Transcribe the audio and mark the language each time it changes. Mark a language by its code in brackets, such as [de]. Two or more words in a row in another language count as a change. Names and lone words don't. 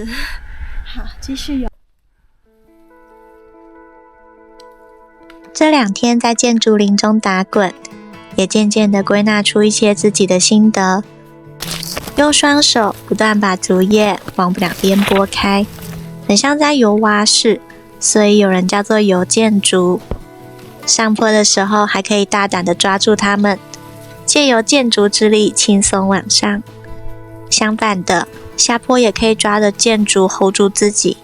[zh] 好，繼續游。這2天在建築林中打滾，也漸漸地歸納出一些自己的心得。用雙手不斷把竹葉往兩邊撥開，很像在游蛙式，所以有人叫做游箭竹。上坡的時候還可以大膽地抓住它們，借由箭竹之力輕鬆往上。相反的，下坡也可以抓着箭竹 hold 住自己。